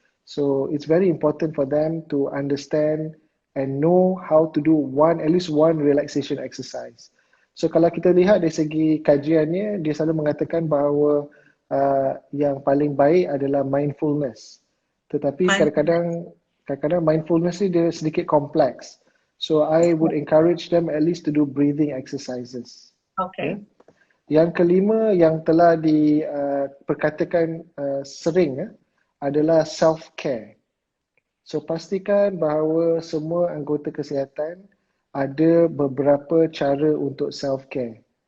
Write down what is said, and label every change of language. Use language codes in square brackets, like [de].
[en] So it's very important for them to understand and know how to do at least one relaxation exercise. [ms] So kalau kita lihat dari segi kajiannya, dia selalu mengatakan bahawa yang paling baik adalah mindfulness. Tetapi kadang-kadang mindfulness ni dia sedikit kompleks. [en] So I would encourage them at least to do breathing exercises. Okay. [ms] Yeah? Yang kelima yang telah diperkatakan sering adalah self-care. So pastikan bahawa semua anggota kesihatan ada beberapa cara untuk self-care.